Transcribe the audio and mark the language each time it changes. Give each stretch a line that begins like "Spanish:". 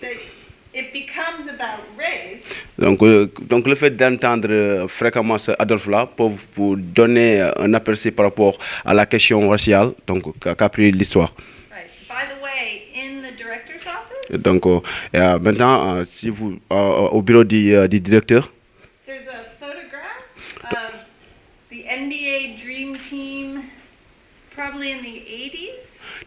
English: that it becomes about race.
French: Donc le fait d'entendre fréquemment ce Adolphe-là peut vous donner un aperçu par rapport à la question raciale qu'a pris l'histoire.
English: Right. By the way, in the director's office,
French: Donc maintenant, si vous au bureau du directeur,
English: there's a photograph of the NBA Dream Team, probably in the 80s.